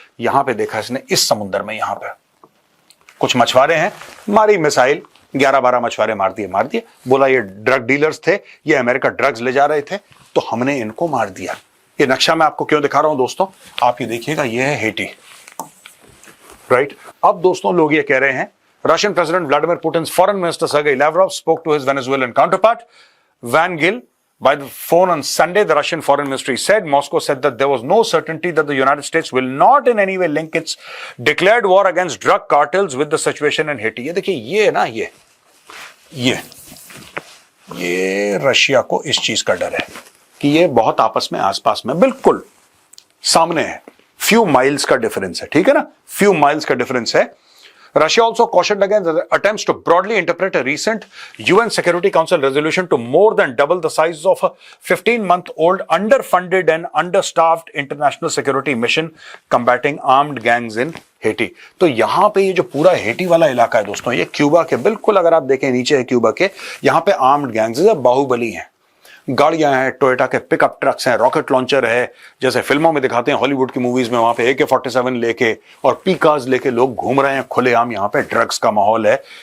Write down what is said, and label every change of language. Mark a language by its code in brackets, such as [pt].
[hi] यहां पे देखा इसने, इस समुद्र में यहां पे कुछ मछुआरे हैं, मारी मिसाइल, 11-12 मछुआरे मार दिए। बोला ये ड्रग डीलर्स थे, ये अमेरिका ड्रग्स ले जा रहे थे, तो हमने इनको मार दिया। ये नक्शा मैं आपको क्यों दिखा रहा हूं दोस्तों, आप ये देखिएगा, ये है हेटी, राइट। अब दोस्तों लोग ये कह रहे हैं, [en] Russian President Vladimir Putin's Foreign Minister Sergei Lavrov spoke to his Venezuelan counterpart Van Gil by the phone on Sunday. The Russian Foreign Ministry said Moscow said that there was no certainty that the United States will not in any way link its declared war against drug cartels with the situation in Haiti. [hi] ये देखिए, ये ना, ये Russia को इस चीज का डर है कि ये बहुत आपस में आसपास में बिल्कुल सामने है, फ्यू माइल्स का डिफरेंस है, ठीक है ना, फ्यू माइल्स का डिफरेंस है। [en] Russia also cautioned against attempts to broadly interpret a recent UN Security Council resolution to more than double the size of a 15-month-old underfunded and understaffed international security mission combating armed gangs in Haiti. [hi] तो यहां पे ये जो पूरा Hattie वाला इलाका है दोस्तों, ये क्यूबा के बिल्कुल, अगर आप देखें नीचे है क्यूबा के, यहां पे आर्म्ड गैंग्स है, बाहुबली हैं, गाड़ियां हैं, टोयोटा के पिकअप ट्रक्स हैं, रॉकेट लॉन्चर है, जैसे फिल्मों में दिखाते हैं हॉलीवुड की मूवीज में, वहां पे AK-47 लेके और पीकाज लेके लोग घूम रहे हैं खुलेआम, यहां पे ड्रग्स का माहौल है।